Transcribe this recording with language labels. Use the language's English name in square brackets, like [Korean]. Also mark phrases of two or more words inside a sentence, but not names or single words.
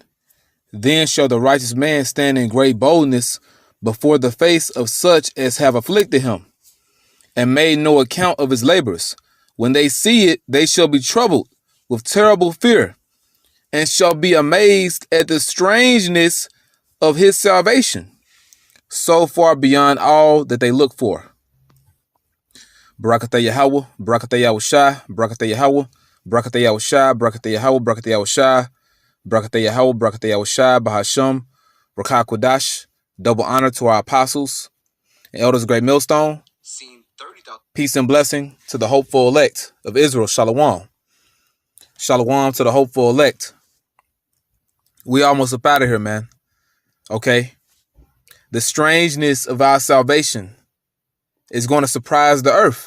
[English] Then shall the righteous man stand in great boldness before the face of such as have afflicted him, and made no account of his labors. When they see it, they shall be troubled with terrible fear, and shall be amazed at the strangeness of his salvation, so far beyond all that they look for. [Hebrew] ברכתה יהוה, ברכתה יהושע, ברכתה יהוה, ברכתה יהושע, ברכתה יהוה, ברכתה יהושע, ברכתה יהוה, ברכתה יהושע, בהשם, רוח קודש. [English] Double honor to our apostles and elders of Great Millstone. Peace and blessing to the hopeful elect of Israel. Shalom. Shalom to the hopeful elect. We almost up out of here, man. Okay. The strangeness of our salvation is going to surprise the earth.